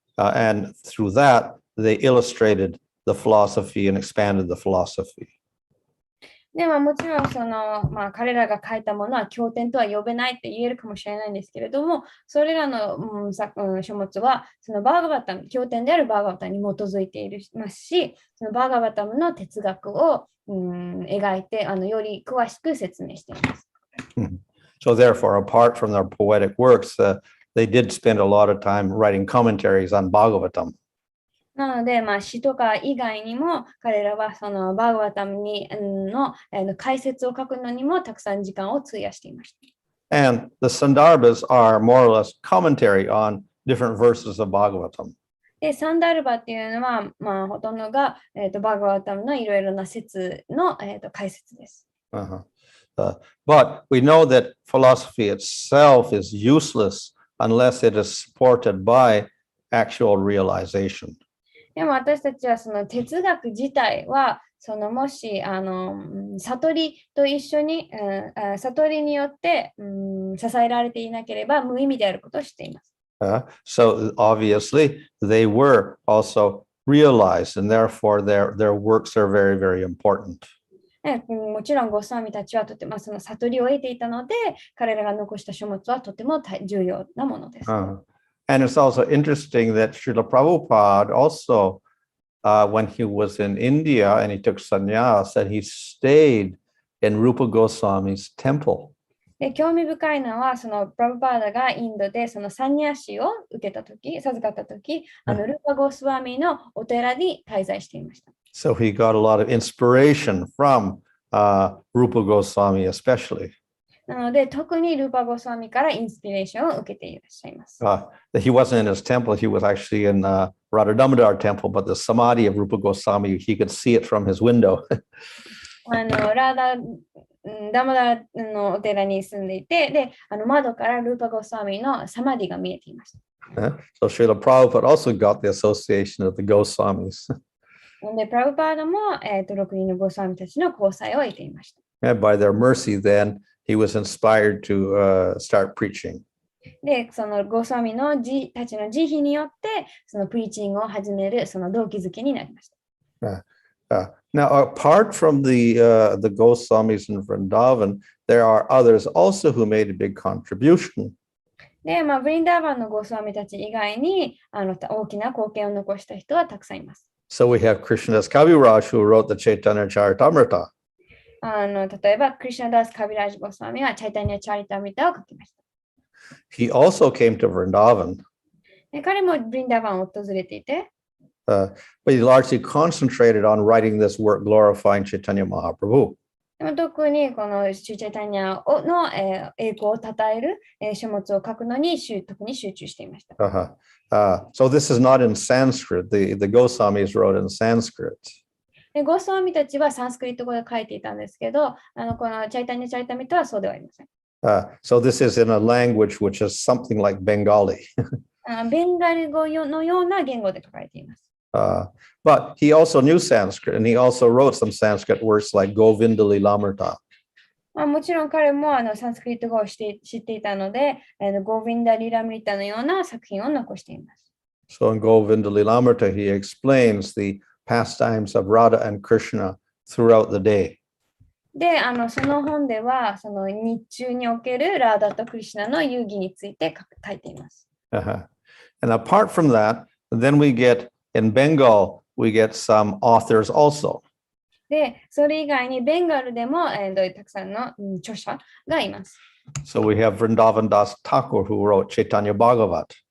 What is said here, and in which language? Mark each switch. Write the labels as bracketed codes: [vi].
[en] And through that, they illustrated the philosophy and expanded the philosophy. [ja] でもちろん彼らが書いたものは経典とは呼べないって言えるかもしれないんですけれども、それらの、書物はそのバーガバタム、経典であるバーガバタムに基づいていますし、そのバーガバタムの哲学を描いてより詳しく説明しています。 [en] So therefore, apart from their poetic works, they did spend a lot of time writing commentaries on Bhagavatam. [ja] なので、詩とか以外にも彼らはそのバーガバタムの解説を書くのにもたくさん時間を費やしていました。 [en] And the Sandarbhas are more or less commentary on different verses of Bhagavatam. [ja] で、サンダルバっていうのは、ほとんどが、バーガバタムのいろいろな説の、解説です。 [en] But we know that philosophy itself is useless unless it is supported by actual realization. [ja] でも私たちはその哲学自体はもし悟りと一緒に、悟りによって、支えられていなければ無意味であることをしています。 [en] So obviously they were also realized, and therefore their works are very, very important. [ja] もちろんゴスワミたちはとてもその悟りを得ていたので、彼らが残した書物はとても重要なものです。 [en] And it's also interesting that Srila Prabhupada also, when he was in India and he took sannyas, that he stayed in Rupa Goswami's temple. [ja] で、興味深いのは、そのプラブパーダがインドでそのサニャシを授かったとき、ルーパゴスワミのお寺に滞在していました。 [en] So he got a lot of inspiration from Rupa Goswami especially. [ja] なので、特にルーパゴスワミからインスピレーションを受けていらっしゃいます。 [en] He wasn't in his temple, he was actually in Radha Damodar temple, but the samadhi of Rupa Goswami, he could see it from his window. [ja] ラーダダモダのお寺に住んでいて、で、窓からルーパゴスワミのサマディが見えていました。 [en] So Srila Prabhupada also got the association of the Goswamis. [ja] で、プラブパーダも、6人のゴスワミたちの交際を得ていました。 [en] And by their mercy, then he was inspired to start preaching. [ja] で、そのゴスワミのたちの慈悲によって、そのプリーチングを始めるその動機づけになりました。 [en] Now, apart from the Goswamis in Vrindavan, there are others also who made a big contribution. [ja] で、ブリンダーバンのゴスワミたち以外に大きな貢献を残した人はたくさんいます。 [en] So we have Krishnadas Kaviraj who wrote the Chaitanya Charitamrita. [ja] 例えば、クリシュナダース・カビラージ・ゴスワミはチャイタニア・チャリタミタを書きました。 [en] He also came to Vrindavan. [ja] で、彼もブリンダーバンを訪れていて、 [en] but he largely concentrated on writing this work glorifying Chaitanya Mahaprabhu. [ja] でも特にこのシュチャイタニアの、栄光を称える、書物を書くのに特に集中していました。 [en] So this is not in Sanskrit. The Gosvamis wrote in Sanskrit. [ja] でゴースワミたちはサンスクリット語で書いていたんですけど、このチャイタニア・チャイタミタはそうではありません。 [en] So this is in a language which is something like Bengali. [ja] ベンガル語のような言語で書かれています。 [en] But he also knew Sanskrit, and he also wrote some Sanskrit words like Govindali Lamarta. [ja] もちろん彼もサンスクリット語を知っていたので、ゴーヴィンダ・リラムリタのような作品を残しています。 [en] So in Govindali Lamarta, he explains the pastimes of Radha and Krishna throughout the day. [ja] で、その本では、その日中におけるラーダとクリシュナの遊戯について書いています。 [en] And apart from that, then we get, in Bengal, we get some authors also. [ja] で、それ以外にベンガルでも、たくさんの著者がいます。 [en] So we have Vrindavan Das Thakur, who wrote Chaitanya Bhagavat.